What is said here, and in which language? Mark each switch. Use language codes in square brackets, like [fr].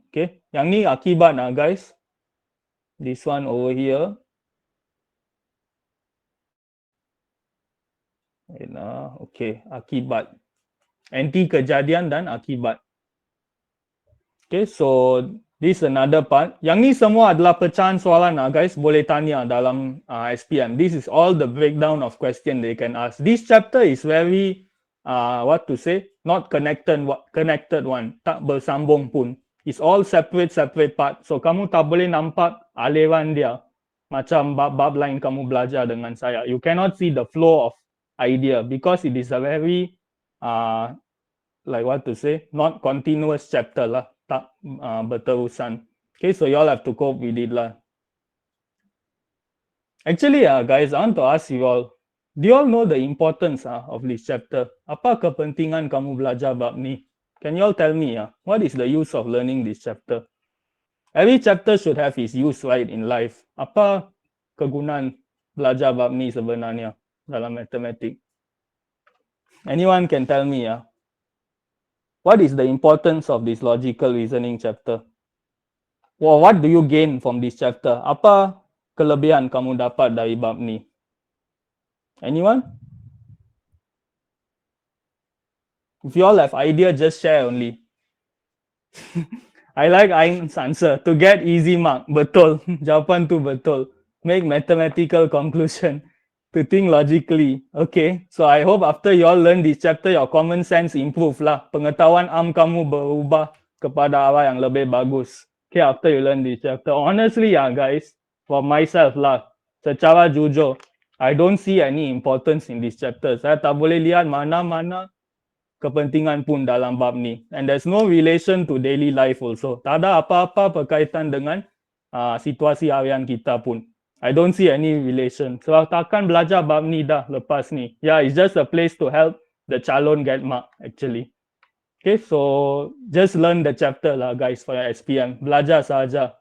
[ms] Okay, yang ni akibat guys. [en] This one over here. [ms] Okay, akibat. Anti kejadian dan akibat. [en] Okay, so this is another part. [ms] Yang ni semua adalah pecahan soalan guys. Boleh tanya dalam SPM. [en] This is all the breakdown of question they can ask. This chapter is very, what to say, not connected one. [ms] Tak bersambung pun. [en] It's all separate part. [ms] So kamu tak boleh nampak aliran dia. Macam bab-bab lain kamu belajar dengan saya. [en] You cannot see the flow of idea because it is a very, like what to say, not continuous chapter lah. [ms] Tak berterusan. [en] Okay, so you all have to cope with it lah. Actually, guys, I want to ask you all, do you all know the importance of this chapter? [ms] Apa kepentingan kamu belajar bab ni? [en] Can you all tell me, what is the use of learning this chapter? Every chapter should have its use, right, in life. [ms] Apa kegunaan belajar bab ni sebenarnya dalam matematik? [en] Anyone can tell me, what is the importance of this logical reasoning chapter? Well, what do you gain from this chapter? [ms] Apa kelebihan kamu dapat dari bab ni? [en] Anyone? If you all have idea, just share only. I like Ain's answer. To get easy mark. [ms] Betul. Jawapan tu betul. [en] Make mathematical conclusion. To think logically. Okay. So I hope after you all learn this chapter, your common sense improve lah. [ms] Pengetahuan kamu berubah kepada arah yang lebih bagus. [en] Okay, after you learn this chapter. Honestly guys, for myself lah, [ms] secara jujur, [en] I don't see any importance in this chapter. [ms] Saya tak boleh lihat mana-mana kepentingan pun dalam bab ni. [en] And there's no relation to daily life also. [ms] Tak ada apa-apa berkaitan dengan situasi harian kita pun. [en] I don't see any relation. [ms] So takkan belajar bab ni dah lepas ni. [en] Yeah, it's just a place to help the calon get mark actually. Okay, so just learn the chapter lah guys for your SPM. [ms] Belajar saja.